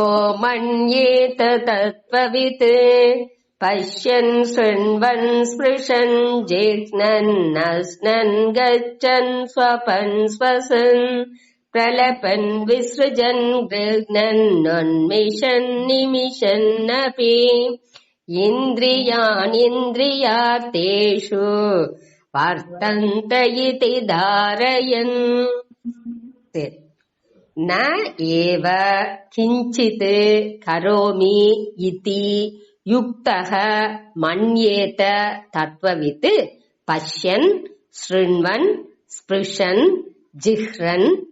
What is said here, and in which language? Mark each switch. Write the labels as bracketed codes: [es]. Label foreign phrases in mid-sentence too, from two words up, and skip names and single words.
[sa] మన్యేత తత్వవిత్ పశ్యన్ శృణ్వన్ స్పృశన్ జిఘ్నన్ అస్నన్ గచ్చన్ స్వపన్ స్వసన్ ప్రలపన్ విసృజన్ గృహ్ణన్ ఉన్మిషన్ నిమిషన్నపి ఇంద్రియాణింద్రియార్థేషు వర్తంత ఇతి ధారయన్. न एव किञ्चित् करोमि इति युक्तः मन्येत तत्त्ववित् पश्यन् शृण्वन् स्पृशन् जिह्रन्